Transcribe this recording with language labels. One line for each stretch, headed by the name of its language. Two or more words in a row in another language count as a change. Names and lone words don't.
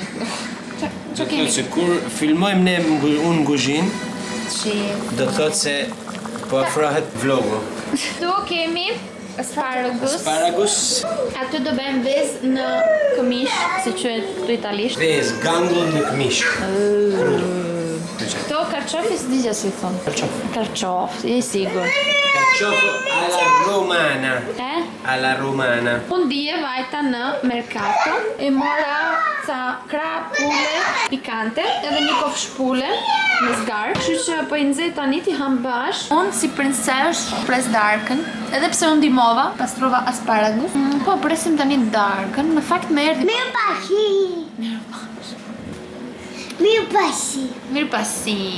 Albanian: Do të thotë se kur filmojmë ne unë në kuzhinë, do të thotë se po afrohet vlogu. Tu kemi asparagus. Aty do bëjmë vezë në këmish, si quhet këtu italisht. Vezë, gangull në këmish. Këto karçofi s'digja si thon. Karçof, je sigur.
Italian: Carciofo alla romana. Alla romana.
Albanian: Unë dije vajta në Mercato e mora ca krap pule pikante edhe një kofsh pule me zgar. Kështu që po i nxej tani ti ham bash. Unë si princesh pres darkën, edhe pse unë ndihmova, pastrova asparagus. Po presim tani darkën. Në fakt më erdhi. Mirë pasi.